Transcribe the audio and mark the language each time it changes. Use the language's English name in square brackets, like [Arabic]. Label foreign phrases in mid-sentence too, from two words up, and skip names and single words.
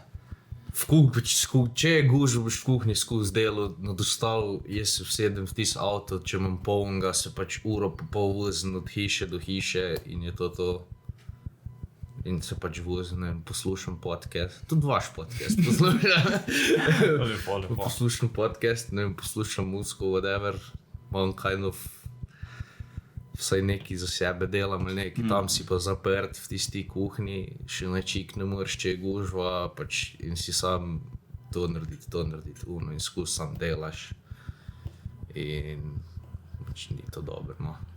[Slovenian] Če je gužva, boš v kuhinji skozi delo na dostavu, jaz se vsedem v tisti avto, če imam polnega, se pač uro pa pol vozim od hiše do hiše in je to. In se pač vozim, ne vem, poslušam podcast, tudi vaš podcast poslušam. Lepo. Poslušam podcast, ne vem, poslušam muziko, whatever, imam [English] kind of [Slovenian] vsaj nekaj za sebe delam ali nekaj, tam si pa zaprt v tisti kuhinji, še nečik ne moreš, če je gužva, pač in si sam to narediti, in skozi sam delaš. In pač ni to dobro, no.